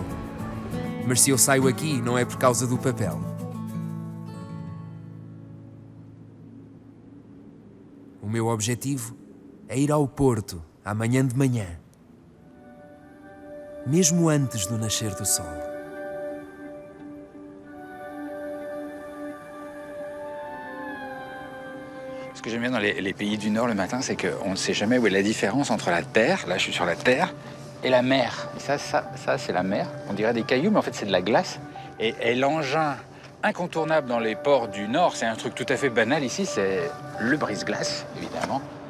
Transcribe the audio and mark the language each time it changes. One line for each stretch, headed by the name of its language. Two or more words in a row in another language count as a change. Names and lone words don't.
Portuguese: Mas se eu saio aqui, não é por causa do papel. O meu objetivo é ir ao Porto amanhã de manhã, mesmo antes do nascer do sol.
French: Ce que j'aime bien dans les pays du Nord le matin, c'est qu'on ne sait jamais où est la différence entre la terre, là je suis sur la terre, et la mer. Et ça c'est la mer. On dirait des cailloux, mais en fait c'est de la glace. Et l'engin incontournable dans les ports du Nord, c'est un truc tout à fait banal ici, c'est le brise-glace, évidemment.